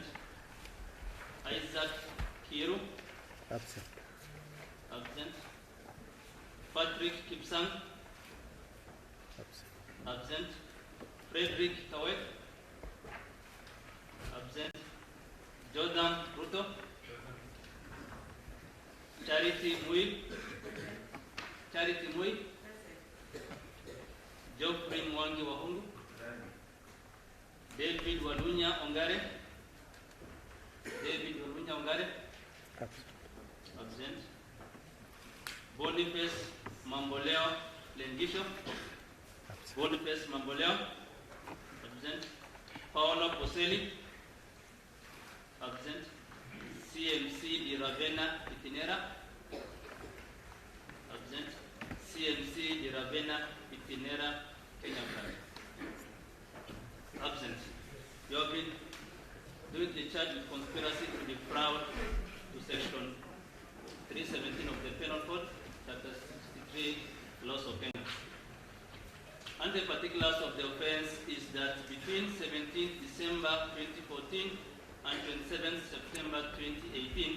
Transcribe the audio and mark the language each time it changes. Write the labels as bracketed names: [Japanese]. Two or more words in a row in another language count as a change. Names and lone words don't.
[English] Isaac Kiru. Absent. Absent. Patrick Kipsang. Absent. Absent. Frederick Tawet. Absent. Jordan Ruto. Charity Mui. Charity Mui. Geoffrey Mwangi Wahungu. David Walunya Ongare. David Walunya Ongare. Absent. Boniface Mamboleo Lengisho. Boniface Mamboleo. Absent. Paolo Poseli. Absent. CMC Di Ravenna Itinera. Absent. CMC Di Ravenna Itinera Kenya Branch. Absent. You have been duly charged with conspiracy to defraud to section 317 of the Penal Code, chapter 63, laws of Kenya. And the particulars of the offense is that between 17th December 2014 and 27th September 2018,